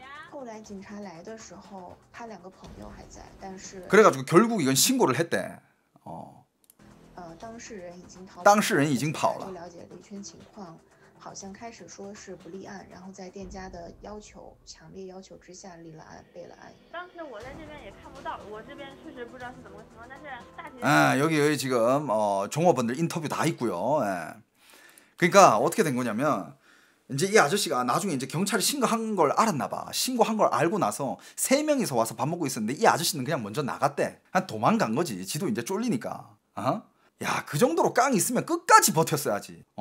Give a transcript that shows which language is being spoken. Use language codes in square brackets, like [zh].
[zh] 后来警察来的时候，他两个朋友还在，但是 [ko] 그래가지고 결국 이건 신고를 했대. [zh] 当事人已经逃跑，当事人已经跑了。就了解了一圈情况，好像开始说是不立案，然后在店家的强烈要求之下立了案，备了案。当时我在这边也看不到，我这边确实不知道是怎么个情况，但是大体 [ko] 여기 지금 종업원들 인터뷰 다 있고요. 그러니까 어떻게 된 거냐면 이제 이 아저씨가 나중에 이제 경찰에 신고한 걸 알았나 봐. 신고한 걸 알고 나서 3명이서 와서 밥 먹고 있었는데 이 아저씨는 그냥 먼저 나갔대. 그냥 도망간 거지. 지도 이제 쫄리니까. 야, 그 정도로 깡이 있으면 끝까지 버텼어야지.